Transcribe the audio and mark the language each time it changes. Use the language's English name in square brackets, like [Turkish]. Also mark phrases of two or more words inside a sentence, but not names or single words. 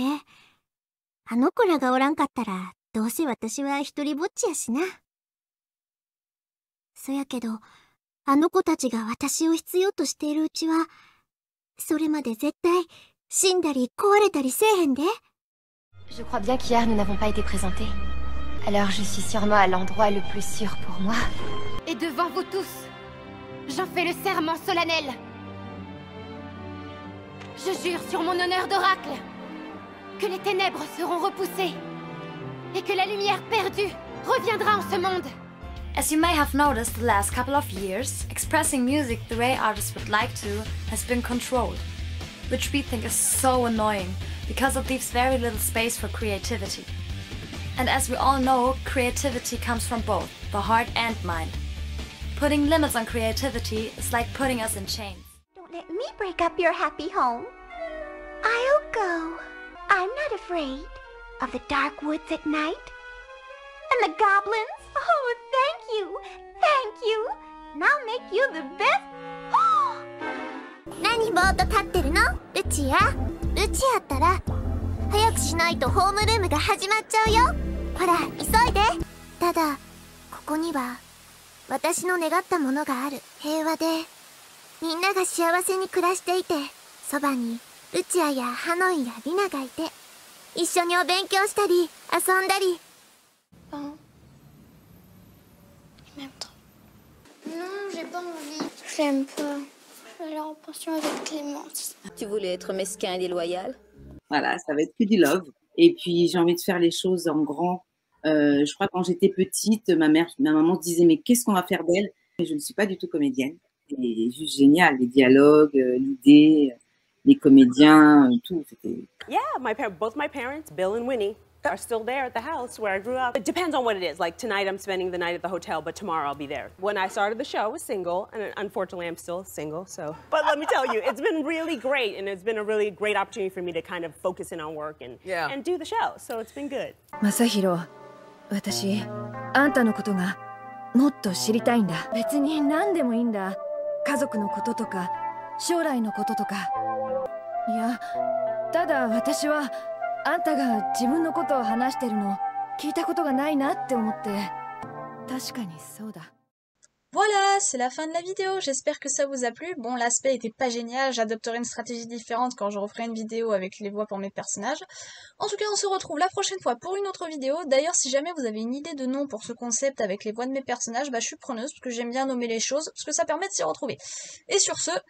[Japanese] あの子らがおらんかったら、どうせ私は一人ぼっちやしな。そやけど、あの子たちが私を必要としているうちは、それまで絶対死んだり壊れたりせえへんで。 [French] Je crois bien qu'hier nous n'avons pas été présentés. Alors je suis sûrement à l'endroit le plus sûr pour moi. Et devant vous tous, j'en fais le serment solennel. Je jure sur mon honneur d'oracle que les ténèbres seront repoussées et que la lumière perdue reviendra en ce monde. [English] As you may have noticed the last couple of years, expressing music the way artists would like to has been controlled, which we think is so annoying because it leaves very little space for creativity. And as we all know, creativity comes from both the heart and mind. Putting limits on creativity is like putting us in chains. Don't let me break up your happy home. I'll go. I'm not afraid of the dark woods at night. And the goblins? Oh, thank you. Thank you. And I'll make you the best. [Japanese] 何ぼーっと立ってるの？ルチア。ルチアったら早くしないとホームルームが始まっちゃうよ。ほら、急いで。ただ、ここには私の願ったものがある。平和でみんなが幸せに暮らしていて、そばにルチアやハノイやリナがいて、一緒にお勉強したり遊んだり。 [French] Ben... Il m'aime trop. Non, j'ai pas envie. Je l'aime pas. Je vais aller en pension avec Clémence. Tu voulais être mesquin et déloyal? Voilà, ça va être que du love. Et puis, j'ai envie de faire les choses en grand. Je crois que quand j'étais petite, ma maman disait, mais qu'est-ce qu'on va faire d'elle? Et je ne suis pas du tout comédienne. C'est juste génial, les dialogues, l'idée, les comédiens, tout. [English] Yeah, both my parents, Bill and Winnie, are still there at the house where I grew up. It depends on what it is. Like tonight I'm spending the night at the hotel, but tomorrow I'll be there. When I started the show, I was single, and unfortunately I'm still single, so. But let me tell you, it's been really great, and it's been a really great opportunity for me to kind of focus in on work and do the show, so it's been good. [Japanese] Masahiro, 私、あんたのことがもっと知りたいんだ。別に何でもいいんだ。家族のこととか、将来のこととか。いや、ただ私はあんたが自分のことを話してるの聞いたことがないなって思って。確かにそうだ。 [French] Voilà, c'est la fin de la vidéo, j'espère que ça vous a plu. Bon, l'aspect était pas génial, j'adopterai une stratégie différente quand je referai une vidéo avec les voix pour mes personnages. En tout cas, on se retrouve la prochaine fois pour une autre vidéo. D'ailleurs, si jamais vous avez une idée de nom pour ce concept avec les voix de mes personnages, bah je suis preneuse, parce que j'aime bien nommer les choses, parce que ça permet de s'y retrouver.